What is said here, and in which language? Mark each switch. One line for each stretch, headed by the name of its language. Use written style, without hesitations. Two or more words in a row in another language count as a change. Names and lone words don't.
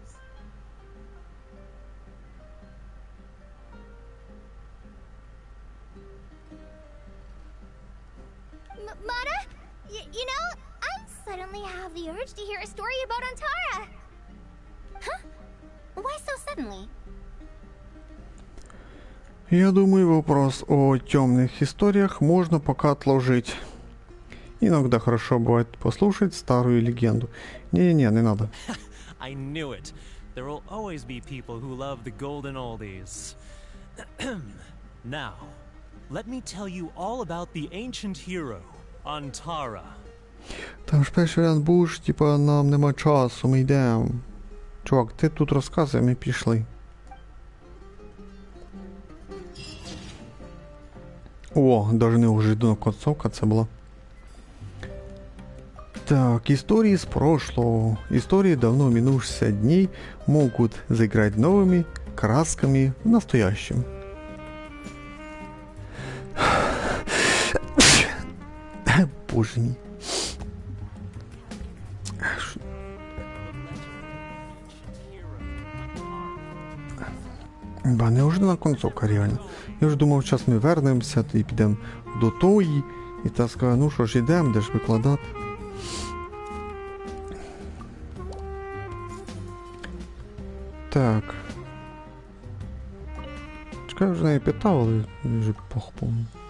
English: Mana? You know, I suddenly have the urge to hear a story about Antara. Huh? Why so suddenly?
Russian: Я думаю, вопрос о темных историях можно пока отложить. Иногда хорошо бывает послушать старую легенду. Не надо.
English: I knew it. There will always be people who love the golden oldies. Now, let me tell you all about the ancient hero, Antara.
Ukrainian: Там ж перший варіант був ж, типа, нам нема часу, ми йдемо. Чувак, ти тут розказуй, ми пішли.
Russian: О, даже неожиданно концовка
Ukrainian: це була.
Russian: Так, истории из прошлого. Истории давно минувшихся дней могут заиграть новыми красками в настоящем. Боже мой. Ба, неожиданна концовка, реально.
Ukrainian: Я вже думав, зараз ми вернемося і підемо до тої. І та скаже, ну що ж, йдемо, де ж викладати. Так. Чекай, я вже неї питав, але вже похопомню.